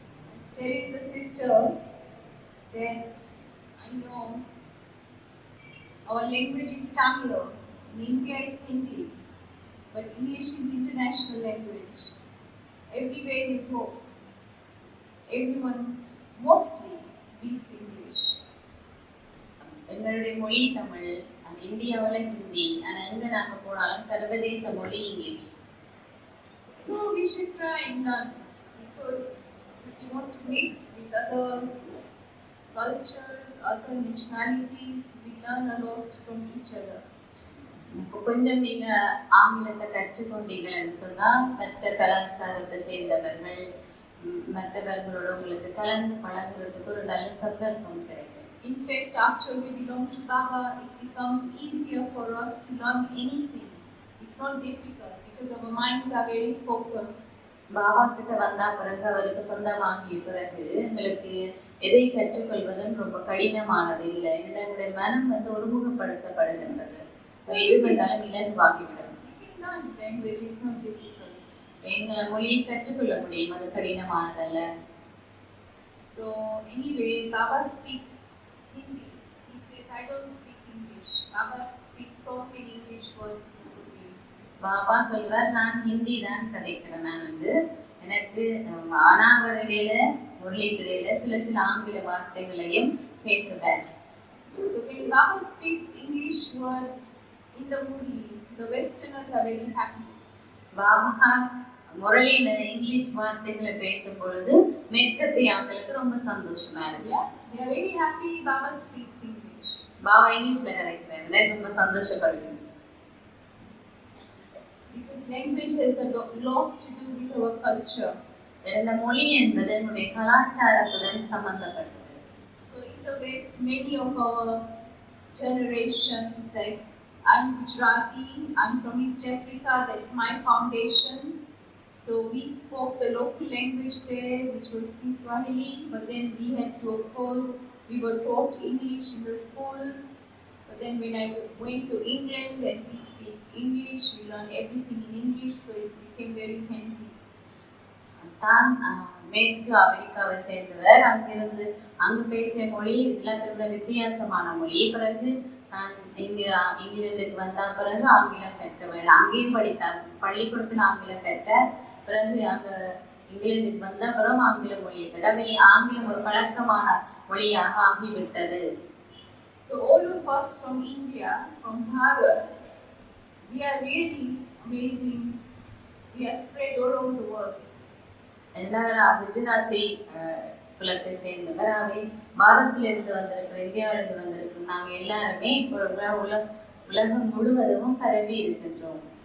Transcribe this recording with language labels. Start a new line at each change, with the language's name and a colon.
English: I was telling the sister that I know our language is Tamil. In India it's Hindi. But English is international language. Everywhere you go, everyone mostly speaks English.
Tamil: எங்களுடைய மொழி தமிழ், இந்தியாவில் ஹிந்தி, ஆனால் எங்கே நாங்கள் போனாலும் சர்வதேச மொழி English.
English: So we should try and learn, because if you want to mix with other cultures, other nationalities, we learn a lot from each other.
Tamil: இப்போ கொஞ்சம் நீங்கள் ஆங்கிலத்தை கற்றுக்கொண்டீங்கன்னு சொன்னால் மற்ற கலாச்சாரத்தை சேர்ந்தவர்கள் மற்றவர்களோட உங்களுக்கு கலந்து பழங்குறதுக்கு ஒரு நல்ல சந்தர்ப்பம் கிடைக்கும்.
English: In fact, after we belong to Baba, it becomes easier for us to learn anything. It's not difficult because our minds are very focused.
Tamil: Baba கிட்ட வந்தா பிறகு அவருக்கு சொந்தமாகிய பிறகு எங்களுக்கு எதை கற்றுக்கொள்வதும் ரொம்ப கடினமானது இல்லை. எங்களுடைய மனம் ஒருமுகப்படுத்தப்படுகின்றது. ஸோ எது பண்ணாலும் இலகுவாகிவிடும்.
English: Language is not difficult.
Tamil: எங்களை மொழியை கற்றுக்கொள்ள முடியும், அது கடினமானதல்ல.
English: So anyway, Baba speaks Hindi. He says, I don't speak English. Baba speaks so many English words fluently.
Tamil: Baba சொல்வார், நான் ஹிந்தி தான் கதைக்கிறேன். நான் எனக்கு ஆனாவரிடையில முரளிக்கிடையில சில ஆங்கில வார்த்தைகளையும் பேசுவேன்.
English: So when Baba speaks English words in the Murli, the Westerners are very happy.
Tamil: Baba முரளியில English வார்த்தைகளை பேசும் பொழுது மேற்கத்திய ஆட்களுக்கு ரொம்ப சந்தோஷமா இருக்கு.
English: They are very happy Baba speaks English.
Tamil: Baba இங்கிலீஷ்ல கதைக்கிறாங்க, ரொம்ப சந்தோஷப்படுது.
English: Because language has a lot to do with our culture.
Tamil: இந்த மொழி என்பது நம்முடைய கலாச்சாரத்துடன் சம்பந்தப்பட்டது.
English: So in the West, many of our generations, like I'm Gujarati, I'm from East Africa, that's my foundation. So we spoke the local language there, which was Kiswahili, but then we had to, of course, we were taught English in the schools. But then when I went to England, then we speak English, we learn everything in English, so it became very handy.
Tamil: தான் மேற்கு அமெரிக்காவை சேர்ந்தவர். அங்கு பேசிய மொழி எல்லாத்தோட வித்தியாசமான மொழி. பிறகு நான் இங்கிலாந்துக்கு வந்த பிறகு ஆங்கிலம் கற்றவர். அங்கேயும் படித்தார், பள்ளிக்கூடத்தில் ஆங்கிலம் கற்றார். பிறகு அங்கே இங்கிலாந்துக்கு வந்த பிறகு ஆங்கில மொழியை கற்றார். ஆங்கிலம் ஒரு பழக்கமான மொழியாக ஆகிவிட்டது.
English: So all of us from India, from Bharat, we are really amazing. We are spread all over the world.
Tamil: எல்லாரும் குஜராத்தி குலத்தை சேர்ந்தவர். அவை பாரத்திலிருந்து வந்திருக்கிற, இந்தியாவிலிருந்து வந்திருக்கிறோம். நாங்கள் எல்லாருமே இப்போ உலகம் முழுவதும் பரவி இருக்கின்றோம்.